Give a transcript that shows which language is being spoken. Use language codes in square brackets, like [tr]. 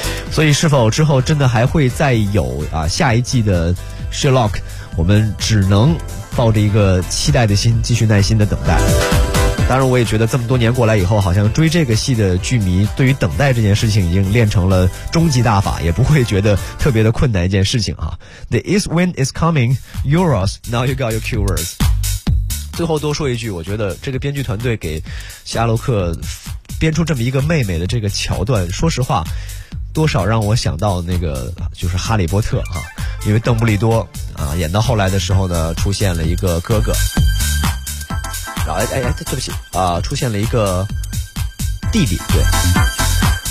[zh] 所以，是否之后真的还会再有啊下一季的 Sherlock？我们只能抱着一个期待的心，继续耐心的等待。当然我也觉得这么多年过来以后，好像追这个戏的剧迷对于等待这件事情已经练成了终极大法，也不会觉得特别的困难一件事情啊。 [en] The East Wind is coming, Euros, now you got your keywords. [zh] 最后多说一句，我觉得这个编剧团队给夏洛克编出这么一个妹妹的这个桥段，说实话多少让我想到那个就是哈利波特啊，因为邓布利多啊演到后来的时候呢出现了一个哥哥，哎，对不起啊，出现了一个弟弟，对，